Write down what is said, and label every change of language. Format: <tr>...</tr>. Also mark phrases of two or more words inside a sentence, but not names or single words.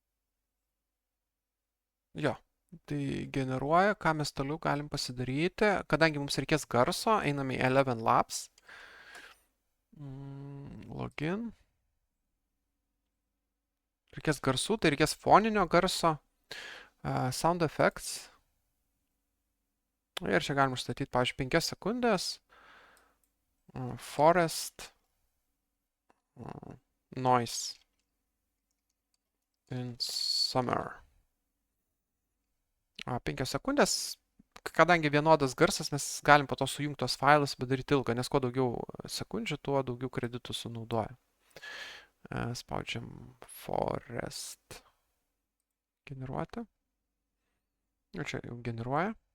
<lt>Jo, Tai generuoja, ką mes toliau galim pasidaryti. Kadangi mums reikės garso, einame į 11 Labs. Login. Reikės garsų, tai reikės foninio garso.</lt> <en>Sound effects.</en> <lt>Ir čia galim užstatyti, pavyzdžiui, 5 sekundės.</lt> <en>Forest. Noise. In summer. 5 sekundės.</en> <lt>Kadangi vienodas garsas, mes galim po to sujungti tos failus, bet daryti ilgą, nes kuo daugiau sekundžių, tuo daugiau kreditų sunaudoja. Spaudžiam Forest. Generuoti. Ir čia jau generuoja.</lt>